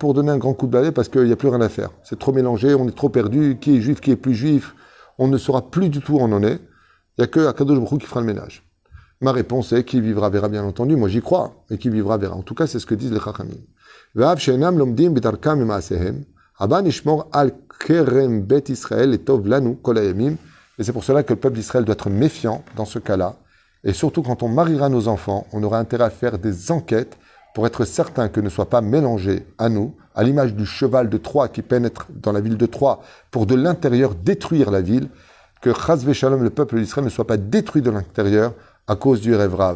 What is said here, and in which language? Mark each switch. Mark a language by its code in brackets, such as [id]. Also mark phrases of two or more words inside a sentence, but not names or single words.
[fr] Pour donner un grand coup de balai, parce qu'il n'y a plus rien à faire. C'est trop mélangé, on est trop perdu, qui est juif, qui est plus juif, on ne saura plus du tout où on en est. Il n'y a que [he] הקדוש ברוך הוא [fr] qui fera le ménage. Ma réponse est qui vivra verra, bien entendu. Moi j'y crois, et qui vivra verra. En tout cas, c'est ce que disent les Chachamim. [he] אבא נשמור על כרם בית ישראל et טוב לנו כל הימים. [fr] Et c'est pour cela que le peuple d'Israël doit être méfiant dans ce cas-là. Et surtout, quand on mariera nos enfants, on aura intérêt à faire des enquêtes pour être certain que ne soient pas mélangés à nous, à l'image du cheval de Troie qui pénètre dans la ville de Troie pour de l'intérieur détruire la ville, que [he] חס ושלום, [fr] le peuple d'Israël, ne soit pas détruit de l'intérieur à cause du [he] ערב רב.